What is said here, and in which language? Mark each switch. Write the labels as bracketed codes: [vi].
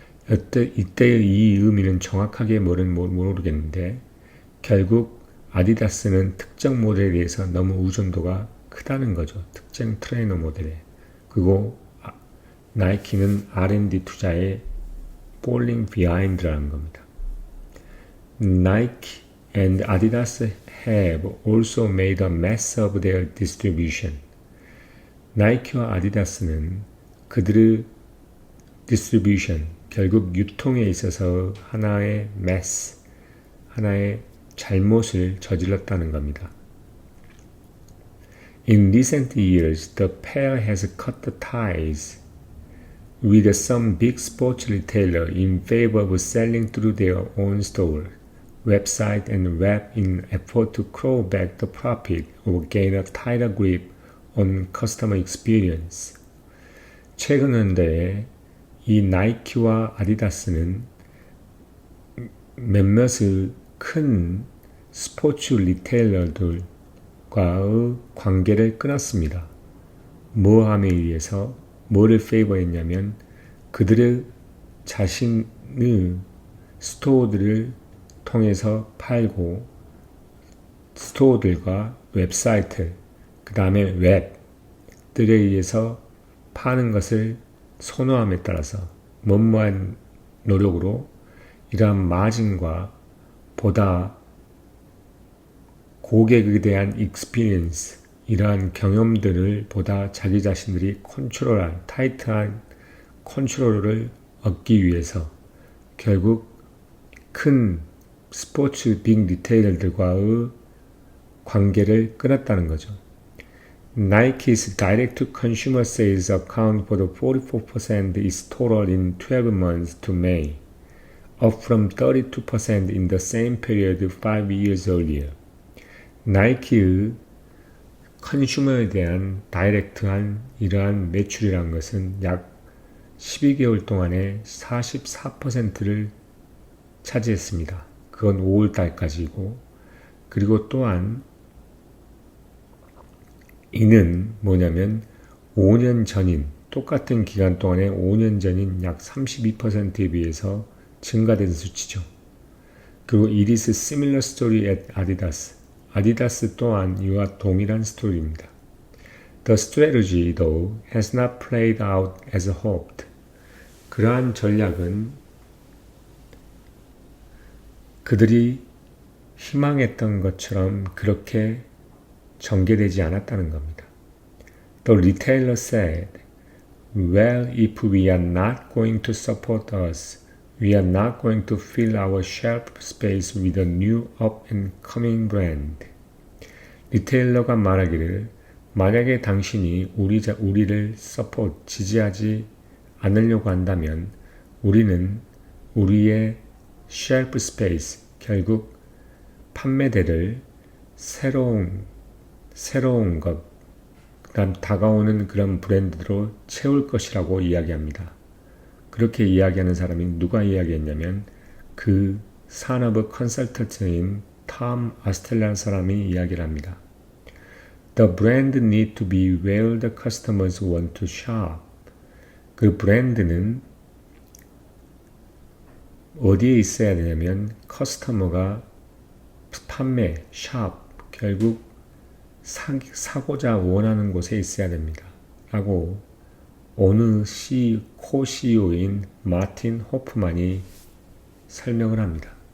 [ko] 이때의 이 의미는 정확하게 모르겠는데 결국 아디다스는 특정 모델에 대해서 너무 의존도가 크다는 거죠. 특정 트레이너 모델에. 그리고 나이키는 R&D 투자에 [en] falling behind [ko] 라는 겁니다. [en] Nike and Adidas have also made a mess of their distribution. [ko] 나이키와 아디다스는 그들의 distribution, 결국 유통에 있어서 하나의 mess, 하나의 잘못을 저질렀다는 겁니다. [en] In recent years, the pair has cut the ties with some big sports retailer in favor of selling through their own store, website and web in effort to claw back the profit or gain a tighter grip on customer experience. [ko] 최근 현대에 이 나이키와 아디다스는 몇몇의 큰 스포츠 리테일러들과의 관계를 끊었습니다. 뭐함에 의해서 뭐를 페이버했냐면 그들의 자신의 스토어들을 통해서 팔고 스토어들과 웹사이트 그 다음에 웹들에 의해서 파는 것을 선호함에 따라서 뭐뭐한 노력으로 이러한 마진과 보다 고객에 대한 experience, 이러한 경험들을 보다 자기 자신들이 컨트롤한, 타이트한 컨트롤을 얻기 위해서 결국 큰 스포츠 빅 리테일러들과의 관계를 끊었다는 거죠. [en] Nike's direct-to-consumer sales account for the 44% its total in 12 months to May, up from 32% in the same period 5 years earlier. [ko] 나이키의 컨슈머에 대한 다이렉트한 이러한 매출이란 것은 약 12개월 동안에 44%를 차지했습니다. 그건 5월달까지고, 그리고 또한 이는 뭐냐면 5년 전인, 똑같은 기간 동안에 5년 전인 약 32%에 비해서 증가된 수치죠. 그리고 [en] it is a similar story at Adidas. [ko] 아디다스 또한 이와 동일한 스토리입니다. [en] The strategy, though, has not played out as hoped. [ko] 그러한 전략은 그들이 희망했던 것처럼 그렇게 전개되지 않았다는 겁니다. [en] The retailer said, well, if we are not going to support us, we are not going to fill our shelf space with a new up-and-coming brand. [ko] 리테일러가 말하기를 만약에 당신이 우리를 지지하지 않으려고 한다면 우리는 우리의 쉘프 스페이스, 결국 판매대를 새로운 것, 그다음 다가오는 그런 브랜드로 채울 것이라고 이야기합니다. 그렇게 이야기하는 사람이 누가 이야기했냐면 그 산업의 컨설턴트인 톰 아스텔라는 사람이 이야기를 합니다. [en] The brand need to be where the customers want to shop. [ko] 그 브랜드는 어디에 있어야 되냐면 커스터머가 판매, 샵, 결국 사고자 원하는 곳에 있어야 됩니다. 라고 어느 co-CEO인 마틴 호프만이 설명을 합니다.